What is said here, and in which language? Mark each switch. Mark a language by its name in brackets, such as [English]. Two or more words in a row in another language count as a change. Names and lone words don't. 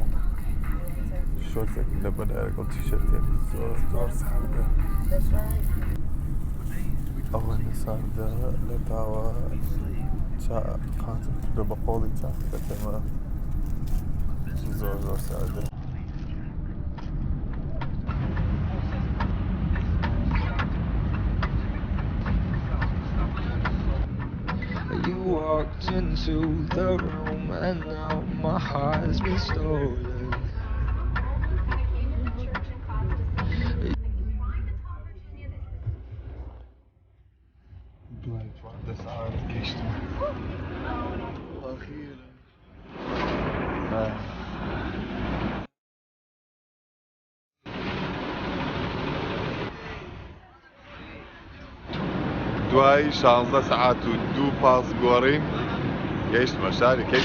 [Central Kurdish] شۆرتێک لە بەلایەکەڵ تیشێرتێک زۆر ساردە، ئەوەندە ساردە لە تاوە قاتم کردە بە قۆڵی چاکەکەمە، زۆر ساردە. [English] You walked into the room and now my heart's been stolen. [Central Kurdish] دوای 14 ساعت گەیشتم. دوای 16 ساعت و 2 پاس گۆڕین گەیشتمە شاری کەیپ تاون.